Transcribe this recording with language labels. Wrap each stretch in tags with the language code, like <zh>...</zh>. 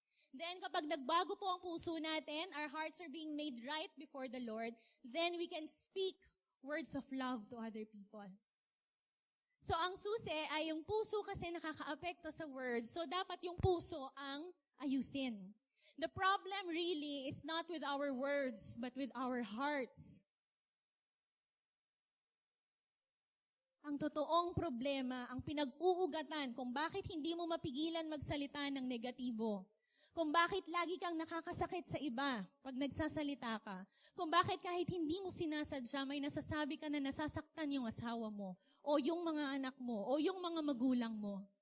<en>Then</en> <tl>kapag nagbago po ang puso natin,</tl> <en>our hearts are being made right before the Lord, then we can speak words of love to other people.</en> <tl>So ang susi ay yung puso kasi nakakaapekto sa words, so dapat yung puso ang ayusin.</tl> <en>The problem really is not with our words, but with our hearts.</en> <tl>Ang totoong problema, ang pinag-uugatan kung bakit hindi mo mapigilan magsalita ng negatibo. Kung bakit lagi kang nakakasakit sa iba pag nagsasalita ka. Kung bakit kahit hindi mo sinasadya, may nasasabi ka na nasasaktan yung asawa mo, o yung mga anak mo, o yung mga magulang mo.</tl>